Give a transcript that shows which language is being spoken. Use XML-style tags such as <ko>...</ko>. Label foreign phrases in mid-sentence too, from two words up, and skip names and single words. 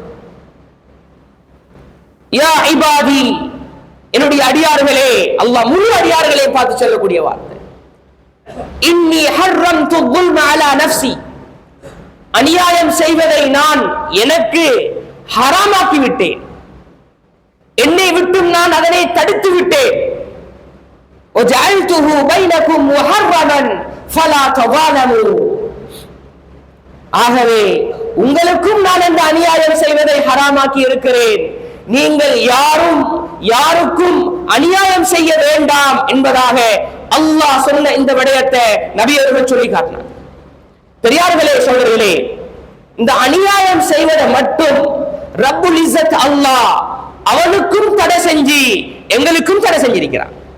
<ar>يا عبادي,</ar> <ta>என்னுடைய அடியார்களே, அல்லாஹ் முழு அடியார்களை பார்த்து சொல்லக்கூடிய வார்த்தை.</ta> <ar>إني حرمت الظلم على نفسي,</ar> <ta>அநியாயம் செய்வதை நான் எனக்கு ஹராமாக்கி விட்டேன், என்னை விட்டும் நான் அதனை தடுத்து விட்டேன்.</ta> <ar>وجعلته بينكم محرما فلا تظالموا,</ar> <ta>ஆகவே உங்களுக்கும் நான் அந்த அநியாயம் செய்வதை ஹராமாக்கி இருக்கிறேன், நீங்கள் யாருக்கும் அநியாயம் செய்ய வேண்டாம் என்பதாக அல்லாஹ் சொன்ன இந்த விடயத்தை நபி அவர்கள் சொல்லி காட்டினார். பெரியார்களே சோதரர்களே, இந்த அநியாயம் செய்வதை மட்டும்</ta> <ar>رب العزة</ar> <ta>அல்லாஹ் அவனுக்கும் தடை செஞ்சு எங்களுக்கும் தடை செஞ்சிருக்கிறான்.</ta>